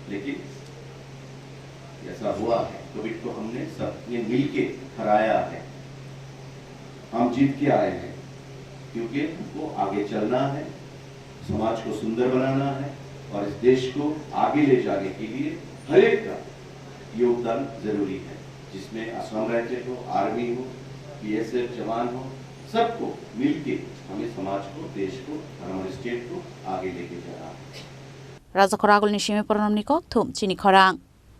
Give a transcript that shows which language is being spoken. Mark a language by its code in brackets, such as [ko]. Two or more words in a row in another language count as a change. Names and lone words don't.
[hi] लेकिन ऐसा हुआ है कोविड को हमने सबने मिल के हराया है हम जीत के आए हैं क्योंकि हमको आगे चलना है समाज को सुंदर बनाना है और इस देश को आगे ले जाने के लिए हर एक का योगदान जरूरी है जिसमें असम राज्य हो आर्मी हो बीएसएफ जवान हो सबको मिलके हमें समाज को देश को और हमारे स्टेट को आगे लेके जाना है [trp] Raja Khoragul ni shime Pranam ni kok thum chini khorang